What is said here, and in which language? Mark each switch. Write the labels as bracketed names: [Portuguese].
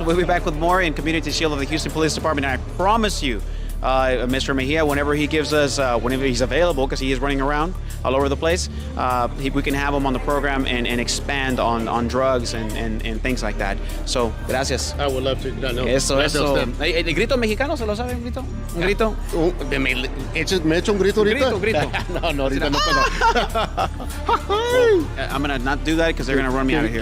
[English] We'll be back with more in Community Shield of the Houston Police Department, and I promise you, Mr. Mejia, whenever he gives us, whenever he's available, because he is running around all over the place, we can have him on the program and expand on drugs and things like that. So, gracias. I would love to. No. [Spanish] Eso. ¿El grito mexicano se lo sabe un grito? ¿Un grito? ¿Me echo un grito ahorita? Grito. No, ahorita no. [English] I'm going to not do that because they're going to run me out of here.